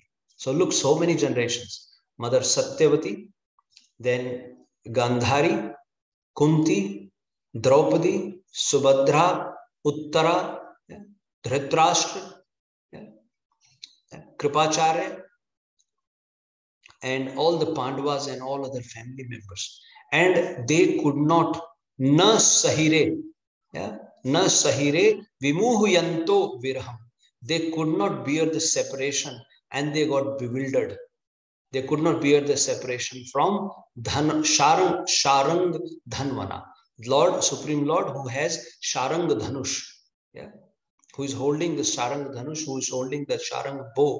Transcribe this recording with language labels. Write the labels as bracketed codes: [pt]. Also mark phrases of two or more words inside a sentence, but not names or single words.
[en] So look, so many generations. Mother Satyavati, then Gandhari, Kunti, Draupadi, Subhadra, Uttara, yeah, Dhritarashtra, yeah, Kripacharya, and all the Pandavas and all other family members. And they could not, [sa] na sahire, yeah, na sahire vimuhuyanto virham. [en] They could not bear the separation, and they got bewildered. They could not bear the separation from Sharang Dhanvana, Lord, Supreme Lord, who has Sharang Dhanush, yeah, who is holding the Sharang Dhanush, who is holding the Sharang bow.